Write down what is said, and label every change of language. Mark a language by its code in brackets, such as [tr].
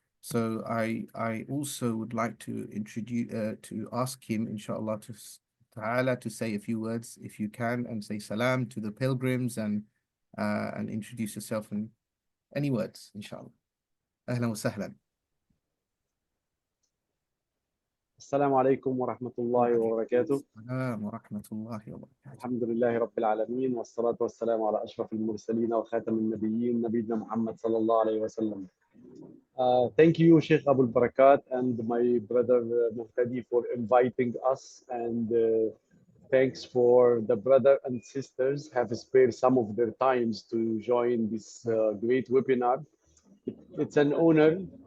[en] So I also would like to introduce to ask him, inshallah, to say a few words if you can, and say salam to the pilgrims and introduce yourself in any words, inshallah. [ar] أهلا وسهلا. السلام عليكم ورحمة الله وبركاته. السلام ورحمة الله وبركاته. الحمد لله رب العالمين والصلاة والسلام على أشرف المرسلين وخاتم النبيين نبينا محمد صلى الله عليه وسلم. [en] Thank you, Sheikh Abul Barakat and my brother Muhtadi for inviting us, and thanks for the brother and sisters have spared some of their times to join this great webinar. It's an honor.